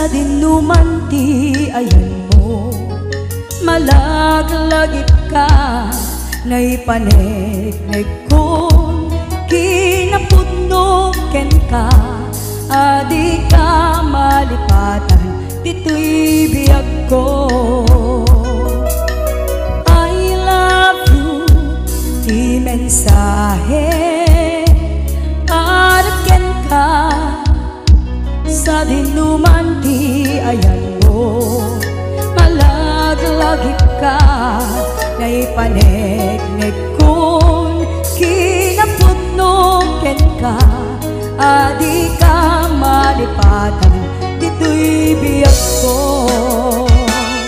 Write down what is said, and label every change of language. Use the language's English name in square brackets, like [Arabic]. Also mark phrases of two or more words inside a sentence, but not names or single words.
[Iloko] dinuman ti ayan mo malaglagip ka naipanegnek kon kinapudno ken ka adi ka malipatan dito'y biyag ko [English] I love you [Iloko] di mensahe para ken ka sa dinuman ti ayan mo malaglagip ka naipanegnek kon kinaputnong ken ka, adi ka malipatan, dito'y biyag ko.